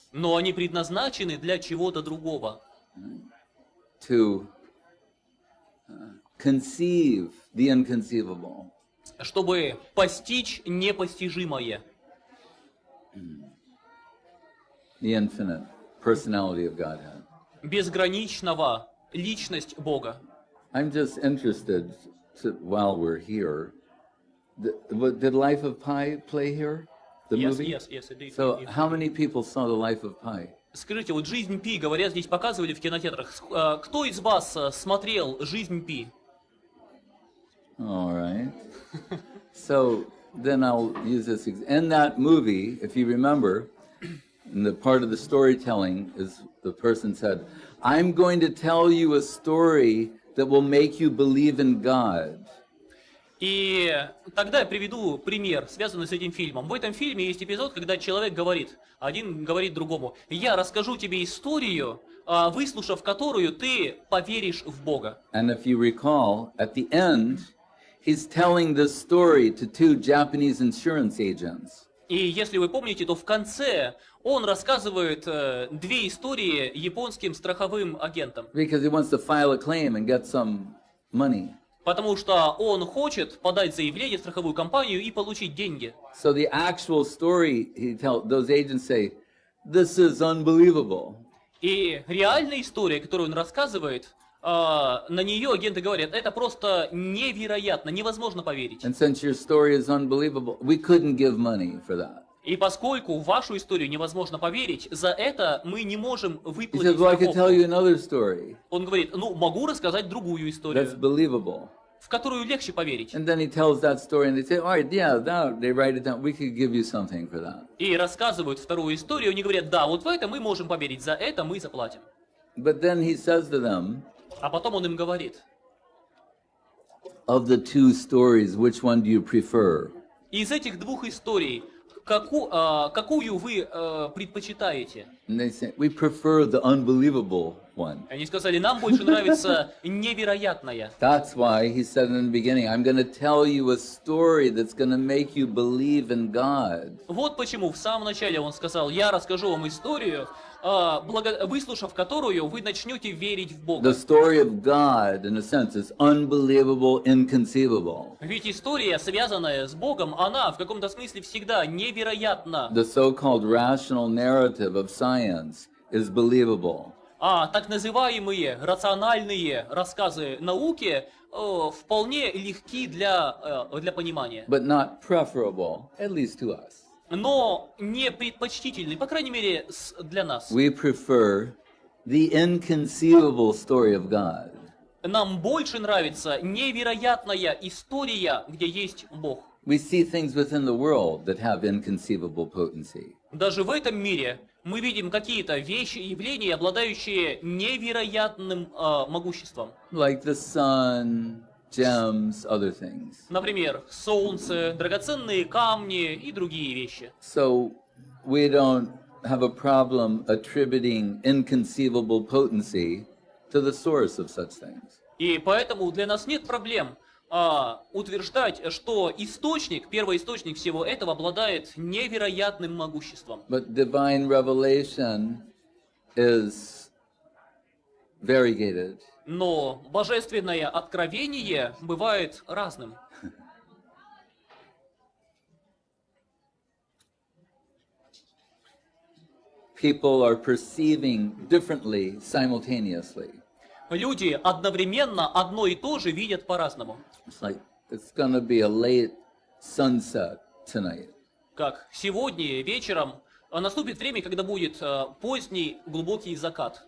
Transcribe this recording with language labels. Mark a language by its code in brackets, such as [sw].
[ru] Но они предназначены для чего-то другого. [en] To conceive the inconceivable. [ru] Чтобы постичь непостижимое. [en] The infinite personality of Godhead. [ru] Безграничного личность Бога. [en] I'm just interested while we're here. Did Life of Pi play here? The movie? Yes, it did. So how many people saw the Life of Pi? [ru] Скажите, вот «Жизнь Пи», говорят, здесь показывали в кинотеатрах. Кто из вас смотрел «Жизнь Пи»? [en] All right. So then I'll use this. In that movie, if you remember, in the part of the storytelling is the person said, I'm going to tell you a story that will make you believe in God. [ru] И тогда я приведу пример, связанный с этим фильмом. В этом фильме есть эпизод, когда человек говорит, один говорит другому, я расскажу тебе историю, выслушав которую ты поверишь в Бога. [en] And if you recall, at the end, he's telling this story to two Japanese insurance agents. [ru] И если вы помните, то в конце он рассказывает две истории японским страховым агентам. [en] Because he wants to file a claim and get some money. [ru] Потому что он хочет подать заявление в страховую компанию и получить деньги. [en] So the actual story, those agents say, this is unbelievable. [ru] И реальная история, которую он рассказывает, на нее агенты говорят, это просто невероятно, невозможно поверить. [en] And since your story is unbelievable, we couldn't give money for that. [ru] И поскольку в вашу историю невозможно поверить, за это мы не можем [en] He [ru] выплатить [en] says, well, I could tell [ru] страховку. [en] you another story [ru] Он говорит, ну, могу рассказать другую историю, [en] that's believable. [ru] в которую легче поверить. [en] And then he tells that story and they say, all right, yeah, now they write it down. We could give you something for that. [ru] И рассказывают вторую историю, они говорят, да, вот в это мы можем поверить, за это мы заплатим. [en] But then he says to them, [ru] А потом он им говорит, [en] of the two stories, which one do you prefer? [ru] из этих двух историй, какую вы предпочитаете? [en] And they say, we prefer the unbelievable one. [ru] Они сказали, нам больше нравится невероятное. [en] That's why he said in the beginning, I'm going to tell you a story that's going to make you believe in God. [ru] Вот почему в самом начале он сказал, я расскажу вам историю, выслушав которую вы начнете верить в Бога. [en] The story of God, in a sense, is unbelievable, inconceivable. [ru] Ведь история, связанная с Богом, она в каком-то смысле всегда невероятна. [en] The so-called rational narrative of science is believable. [ru] А так называемые рациональные рассказы науки вполне легки для понимания. [en] But not preferable, at least to us. [ru] Но не предпочтительны, по крайней мере, для нас. [en] We prefer the inconceivable story of God. [ru] Нам больше нравится невероятная история, где есть Бог. [en] We see things within the world that have inconceivable potency. [ru] Даже в этом мире мы видим какие-то вещи, явления, обладающие невероятным могуществом. [en] Like the sun, gems, other things. [ru] Например, солнце, драгоценные камни и другие вещи. [en] So we don't have a problem attributing inconceivable potency to the source of such things. [ru] И поэтому для нас нет проблем утверждать, что источник, первоисточник всего этого обладает невероятным могуществом. [en] But divine revelation is variegated. [ru] Но божественное откровение бывает разным. [en] People are perceiving differently simultaneously. [ru] Люди одновременно одно и то же видят по-разному. [en] It's like it's gonna be a late sunset tonight. [ru] Как сегодня вечером наступит время, когда будет поздний глубокий закат.